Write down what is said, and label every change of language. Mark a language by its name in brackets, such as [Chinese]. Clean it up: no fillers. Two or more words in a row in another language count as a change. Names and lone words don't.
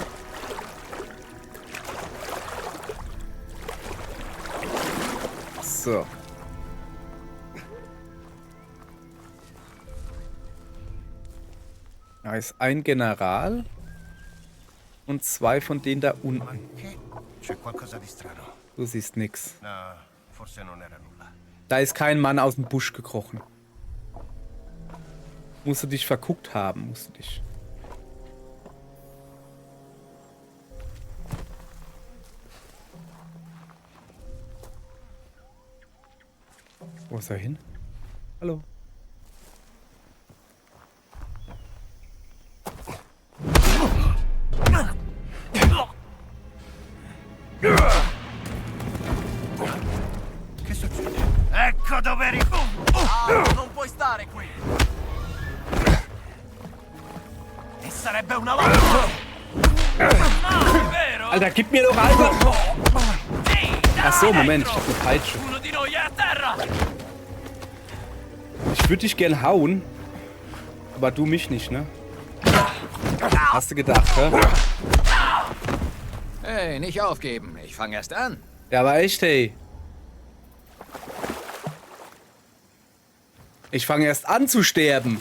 [German] So. Da ist ein General und 2 von denen da unten. [Italian] C'è qualcosa di strano. [German] Du siehst nix. [Italian] No, forse non era nulla. [German] Da ist kein Mann aus dem Busch gekrochen. Musst du dich verguckt haben, musst du dich. Wo ist er hin? Hallo. [Italian] Che succede? Ecco dove eri. Non puoi stare qui! E sarebbe una volta. Vero? [German] Alter, gib mir doch einfach... [Italian] Sì, dai, [German] Ach so, Moment, ich [Italian] dentro! [German] hab eine Peitsche. [Italian] Uno di noi è a terra! [German] Ich würde dich gern hauen, aber du mich nicht, ne? Hast du gedacht, hä? Hey, nicht aufgeben. Ich fange erst an. Ja, aber echt, hey. Ich fange erst an zu sterben.